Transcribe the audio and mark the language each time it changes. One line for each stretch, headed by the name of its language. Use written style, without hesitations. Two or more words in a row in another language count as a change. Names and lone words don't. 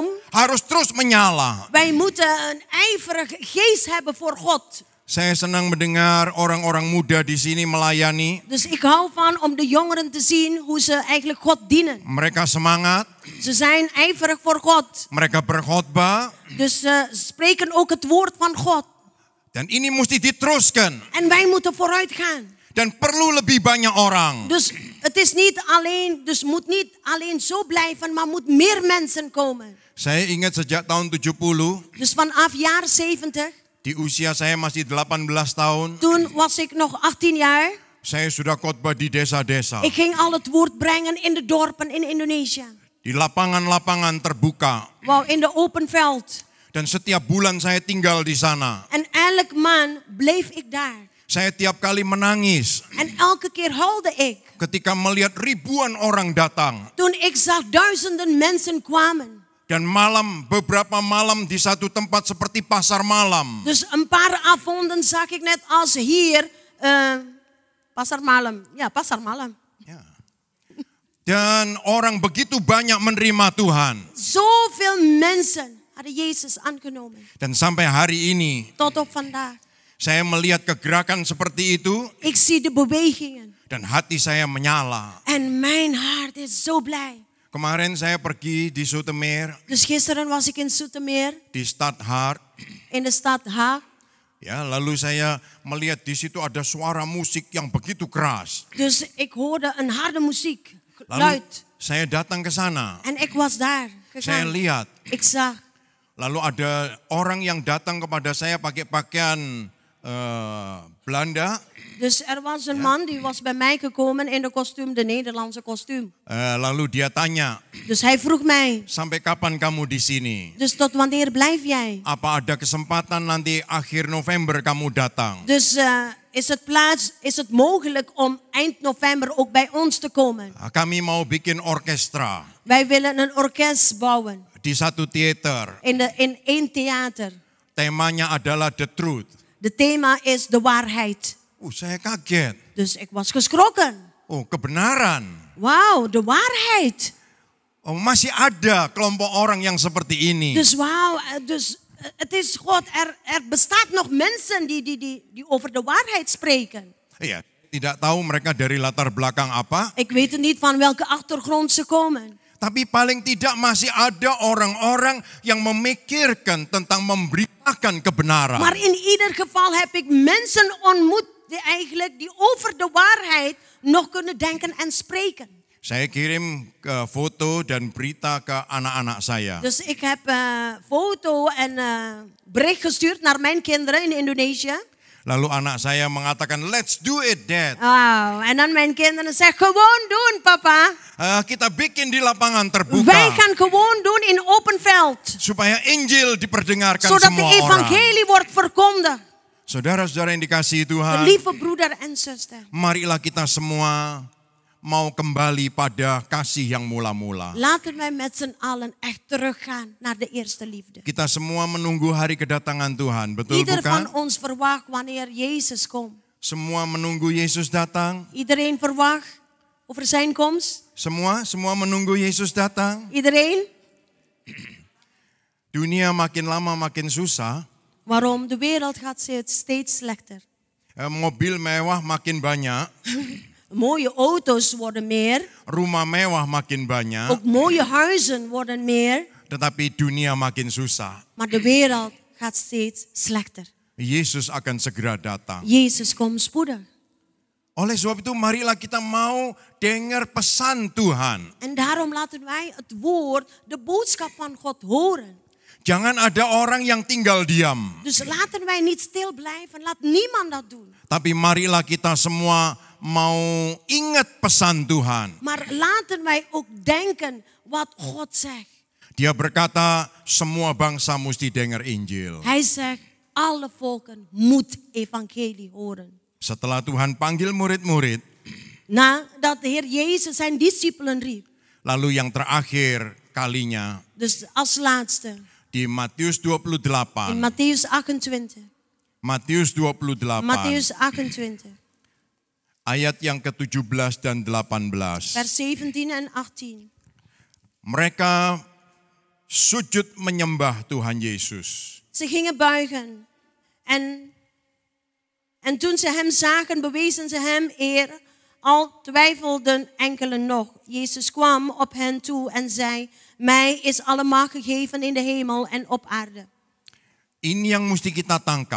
Indonesian: Harus terus menyala.
Dutch: Wij moeten een ijverige geest hebben voor God.
Indonesian: Saya senang mendengar orang-orang muda di sini melayani.
Dutch: Dus ik hou van om de jongeren te zien hoe ze eigenlijk God dienen.
Indonesian: Mereka semangat,
Dutch: Ze zijn ijverig voor God.
Indonesian: mereka berkhotbah,
Dutch: Dus ze spreken ook het woord van God.
Indonesian: dan ini mesti diteruskan.
Dutch: En wij moeten vooruit gaan.
Indonesian: Dan perlu lebih banyak orang.
Dutch: Dus het is niet alleen, dus moet niet alleen zo blijven, maar moet meer mensen komen.
Indonesian: Saya ingat sejak tahun 70,
Dutch: Dus vanaf jaar 70,
Indonesian: di usia saya masih 18 tahun,
Dutch: toen was ik nog 18 jaar.
Indonesian: saya sudah khotbah di desa-desa.
Dutch: Ik ging al het woord brengen in de dorpen in Indonesië.
Indonesian: Di lapangan-lapangan terbuka.
Dutch: Wauw, in de open veld.
Indonesian: Dan setiap bulan saya tinggal di sana.
Dutch: En elk maand bleef ik daar.
Indonesian: Saya tiap kali menangis
Dutch: En elke keer huilde ik.
Indonesian: ketika melihat ribuan orang datang.
Dutch: Toen ik zag duizenden mensen kwamen.
Indonesian: Dan beberapa malam di satu tempat seperti pasar malam.
Dutch: Dus een paar avonden zag ik net als hier,
Indonesian: pasar malam. Ja, pasar malam. Ya. Dan orang begitu banyak menerima Tuhan.
Dutch: Zoveel mensen hadden Jezus aangenomen.
Indonesian: Dan sampai hari ini
Dutch: Tot op vandaag.
Indonesian: saya melihat kegerakan seperti itu.
Dutch: Ik zie de bewegingen.
Indonesian: Dan hati saya menyala.
Dutch: En mijn hart is zo blij.
Indonesian: Kemarin saya pergi di Zoetermeer,
Dutch: Dus gisteren was ik in Zoetermeer,
Indonesian: di Stadhart.
Dutch: in de stad Haag.
Indonesian: Ya, lalu saya melihat di situ ada suara musik yang begitu keras.
Dutch: Dus ik hoorde een harde muziek,
Indonesian: Lalu
Dutch: luid.
Indonesian: saya datang ke sana.
Dutch: En ik was daar
Indonesian: Saya
Dutch: gegaan.
Indonesian: lihat.
Dutch: Ik zag.
Indonesian: Lalu ada orang yang datang kepada saya pakai pakaian Belanda.
Dutch: Dus er was een man die was bij mij gekomen in de kostuum, de Nederlandse kostuum.
Indonesian: Lalu dia tanya,
Dutch: Dus hij vroeg mij,
Indonesian: sampai kapan kamu di sini?
Dutch: dus tot wanneer blijf jij?
Indonesian: Apa ada kesempatan nanti akhir November kamu datang?
Dutch: Dus is het mogelijk om eind november ook bij ons te komen?
Indonesian: Kami mau bikin orkestra
Dutch: Wij willen een orkest bouwen
Indonesian: di satu theater.
Dutch: in één theater.
Indonesian: Temanya adalah
English: the truth.
Dutch: De thema is de waarheid.
Indonesian: Saya kaget.
Dutch: Dus ik was geschrokken.
Indonesian: Kebenaran.
Dutch: Wauw, de waarheid.
Indonesian: Masih ada kelompok orang yang seperti ini.
Dutch: Dus wauw, dus het is God. Er bestaat nog mensen die over de waarheid spreken.
Indonesian: Iya, tidak tahu mereka dari latar belakang apa.
Dutch: Ik weet het niet van welke achtergrond ze komen.
Indonesian: Tapi paling tidak masih ada orang-orang yang memikirkan tentang memberitakan kebenaran.
Dutch: Maar in ieder geval heb ik mensen ontmoet die over de waarheid nog kunnen denken en spreken.
Indonesian: Saya kirim foto dan berita ke anak-anak saya.
Dutch: Dus ik heb foto en bericht gestuurd naar mijn kinderen in Indonesië.
Indonesian: Lalu anak saya mengatakan,
English: let's do it, Dad.
Dutch: Wow, en dan mijn kinderen zeggen, gewoon doen, papa.
Indonesian: Kita bikin di lapangan terbuka.
Dutch: Wij gaan gewoon doen in open veld.
Indonesian: Supaya Injil diperdengarkan
Dutch: Zodat
Indonesian: semua
Dutch: de
Indonesian: orang.
Dutch: evangelie wordt verkondigd.
Indonesian: Saudara-saudara yang dikasihi Tuhan,
Dutch: Lieve broeder en zuster.
Indonesian: marilah kita semua mau kembali pada kasih yang mula-mula.
Dutch: Laten wij met z'n allen echt teruggaan naar de eerste liefde.
Indonesian: Kita semua menunggu hari kedatangan Tuhan, betul
Dutch: Ieder van
Indonesian: bukan?
Dutch: ons verwacht wanneer Jezus komt.
Indonesian: Semua menunggu Yesus datang.
Dutch: Iedereen verwacht over zijn komst.
Indonesian: Semua menunggu Yesus datang.
Dutch: Iedereen.
Indonesian: Dunia makin lama makin susah.
Dutch: Waarom? De wereld gaat steeds slechter.
Indonesian: Mobil mewah makin banyak.
Dutch: Mooie auto's worden meer.
Indonesian: Rumah mewah makin banyak.
Dutch: Ook mooie huizen worden meer.
Indonesian: Tetapi dunia makin susah.
Dutch: Maar de wereld gaat steeds slechter.
Indonesian: Yesus akan segera datang.
Dutch: Jezus komt spoedig.
Indonesian: Oleh sebab itu marilah kita mau dengar pesan Tuhan.
Dutch: En daarom laten wij het woord, de boodschap van God horen.
Indonesian: Jangan ada orang yang tinggal diam.
Dutch: Dus laten wij niet stil blijven. Laat niemand dat doen.
Indonesian: Tapi marilah kita semua mau ingat pesan Tuhan.
Dutch: Maar laten wij ook denken wat God zegt.
Indonesian: Dia berkata semua bangsa mesti dengar Injil.
Dutch: Hij zegt alle volken moet evangelie horen.
Indonesian: Setelah Tuhan panggil murid-murid.
Dutch: Nadat de Heer Jezus zijn discipelen riep.
Indonesian: Lalu yang terakhir kalinya.
Dutch: Dus als laatste.
Indonesian: Di Matius 28.
Dutch: In Mattheus 28.
Indonesian: Matius 28.
Dutch: Mattheus 28.
Indonesian: Ayat yang ke-17 dan 18.
Dutch: Vers 17 en 18.
Indonesian: Mereka sujud menyembah Tuhan Yesus.
Dutch: Ze gingen buigen en En toen ze hem zagen, bewezen ze hem eer. Al twijfelden enkelen nog. Jezus kwam op hen toe en zei, mij is alle macht gegeven in de hemel en op aarde.
Indonesian: Ini yang mesti kita tangkap.